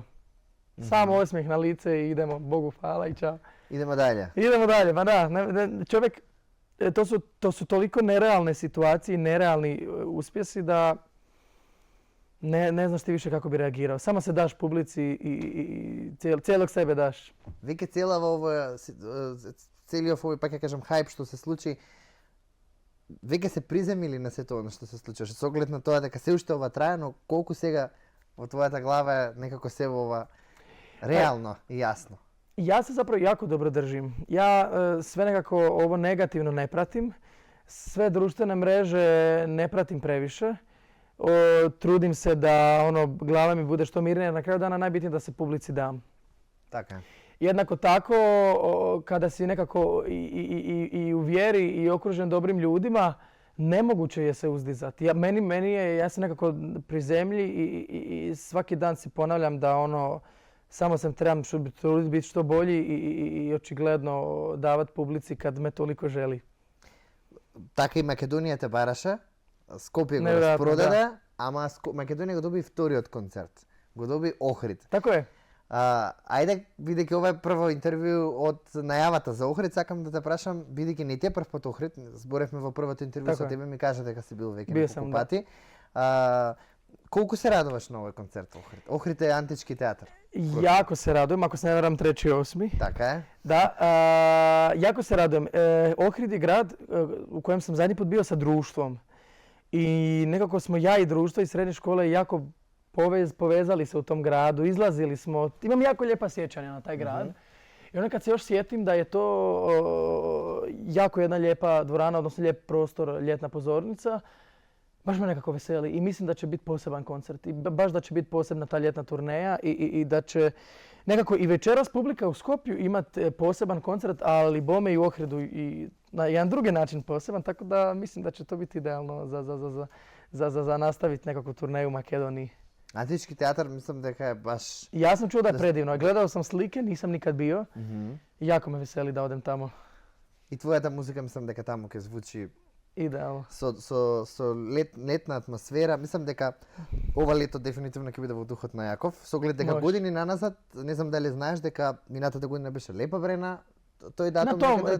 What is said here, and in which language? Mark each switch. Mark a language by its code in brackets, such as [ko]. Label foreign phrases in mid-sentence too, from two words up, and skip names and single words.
[hr] Samo osmijeh na lice i idemo, Bogu hvala i čao. Idemo dalje. Idemo dalje, ma da, čovjek, to su toliko nerealne situacije i nerealni uspjesi da ne znaš ti više kako bi reagirao. Samo se daš publici i cijelog sebe daš. [mk] Веќе цела во целиот овој, пак ќе кажам, хајп што се случи, веќе се приземили на сето оно што се случуваше. Со оглед на тоа дека се уште ова трае, но колку сега во твојата глава е некако се во ова реално и јасно. [hr] Ja se zapravo jako dobro držim. Ja sve nekako ovo negativno ne pratim. Sve društvene mreže ne pratim previše. Trudim se da glava mi bude što mirnija. Na kraju dana najbitnije da se publici dam. [mk] Така е. [hr] Jednako tako, kada si nekako i u vjeri i okružen dobrim ljudima, nemoguće je se uzdizati. Ja sam nekako pri zemlji i svaki dan si ponavljam da samo sam trebam truditi biti što bolji i očigledno davati publici kad me toliko želi. [mk] Така и Македонија те бараше, Скопје го Неверојатно, распродаде, ама Македонија го доби вториот концерт. Го доби Охрид. [hr] Tako je. [mk] Ајде, бидејќи ова е прво интервју од најавата за Охрид, сакам да те прашам, бидејќи не ти е прв пат Охрид, зборевме во првото интервју Така со е. тебе, ми кажа дека си бил веќе Бил неколку [hr] sam, da. [mk] пати. Колку се радуваш на овој концерт во Охрид? Охрид е антички театар. [hr] Jako se radujem, ako se ne varam 3.8. [mk] Така е. [hr] Da, jako se radujem. Ohrid je grad u kojem sam zadnji put bio sa društvom. I nekako smo ja i društvo iz srednje škole jako povezali se u tom gradu, izlazili smo. Imam jako lijepa sjećanja na taj grad. I onda kad se još sjetim da je to jako jedna lijepa dvorana, odnosno lijep prostor, ljetna pozornica, baš me nekako veseli i mislim da će biti poseban koncert i baš da će biti posebna ta ljetna turneja i da će nekako i večeras publika u Skopju imati poseban koncert, ali bome i u Ohridu i na jedan drugi način poseban, tako da mislim da će to biti idealno za nastaviti nekakvu turneju u Makedoniji. [mk] Антички театар, мислам дека е баш... [hr] Ja sam čuo da je predivno. Gledao sam slike, nisam nikad bio. Jako me veseli da odem tamo. [mk] И твојата музика, мислам дека таму ќе звучи Идеално. со летна атмосфера. Мислам дека ова лето дефинитивно ќе биде во духот на Јаков. Со оглед дека Може. години наназад, не знам дали знаеш дека минатата година беше лепа времена, тој датум На некаде